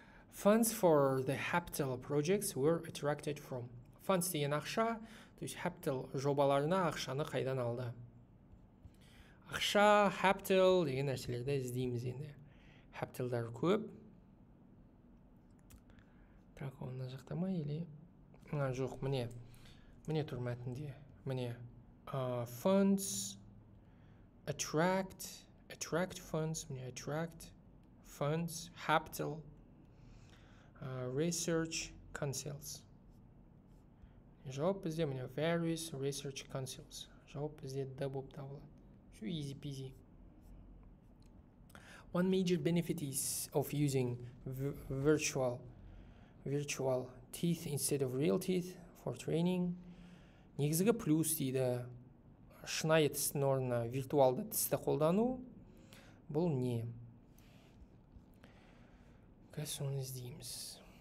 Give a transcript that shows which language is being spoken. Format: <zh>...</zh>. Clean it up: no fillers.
<en>Funds for the HAPTEL projects were attracted from.</en> <kk>Funds деген ақша, то есть HAPTEL жобаларына ақшаны қайдан алды? Ақша, HAPTEL деген нәрселерді іздейміз енді. HAPTELдар көп. Так, оны жақта ма или? Жоқ, міне тұр мәтінде.</kk> <en>Funds, attract funds, attract funds, HAPTEL, research councils.</en> <kk>Жауап бізде</kk> <en>various research councils.</en> <kk>Жауап бізде да болып табылады.</kk> <en>Easy peasy. One major benefit is of using virtual teeth instead of real teeth for training.</en> <kk>Негізгі плюс дейді, шынайы тістің орнына виртуалды тісті қолдану. Бұл не? Соны іздейміз.</kk>